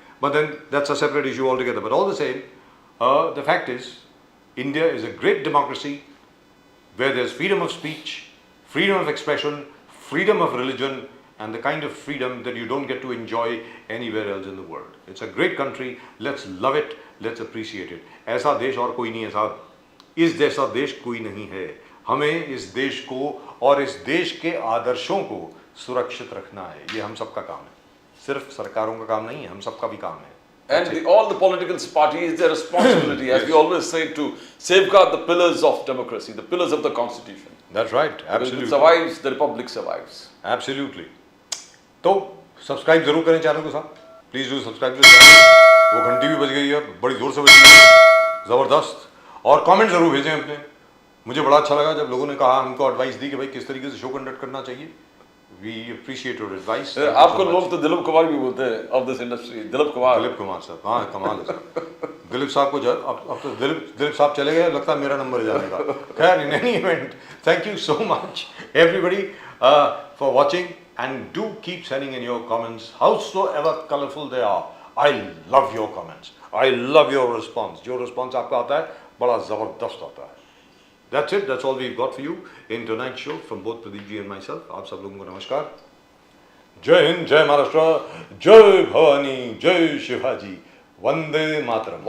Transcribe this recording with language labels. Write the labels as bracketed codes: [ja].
[en] But then that's a separate issue altogether. But all the same, the fact is, India is a great democracy where there's freedom of speech, freedom of expression, freedom of religion, and the kind of freedom that you don't get to enjoy anywhere else in the world. It's a great country. Let's love it. Let's appreciate it. [hi] ऐसा देश और कोई नहीं है साहब. इस जैसा देश कोई नहीं है. हमें इस देश को और इस देश के आदर्शों को सुरक्षित रखना है. ये हम सबका काम है. सिर्फ सरकारों का काम नहीं है, हम सबका भी काम है. [en] And all the political parties, their responsibility, as we always say, to safeguard the pillars of democracy, the pillars of the constitution. That's right. Because if Absolutely. it survives, the republic survives. Absolutely. [hi] तो subscribe जरूर करें channel को साहब. [en] Please do subscribe to channel. [hi] वो घंटी भी बज गई है, बड़ी जोर से बज गई है, जबरदस्त. और कमेंट जरूर भेजें अपने. मुझे बड़ा अच्छा लगा जब लोगों ने कहा, हमको एडवाइस दी कि भाई किस तरीके से शो कंडक्ट करना चाहिए. [en] We appreciate your advice. [hi] आपको लोग तो दिलीप कुमार भी बोलते हैं [en] of this industry. [hi] Dilip Kumar. Dilip Kumar साहब, हाँ कमाल है साहब. दिलीप साहब को अब तो दिलीप साहब चले गए, लगता है मेरा नंबर है जाने का. [en] खैर, in any event, thank you so much everybody for watching, and do keep sending in your comments, howsoever colorful they are. I love your comments. I love your response. [hi] जो response आपका आता है, बड़ा जबरदस्त आता है. [en] That's it. That's all we've got for you in tonight's show from both Pradeep ji and myself. [hi] आप सब लोगों को नमस्कार. जय हिंद, जय महाराष्ट्र, जय भवानी, जय शिवाजी, वंदे मातरम.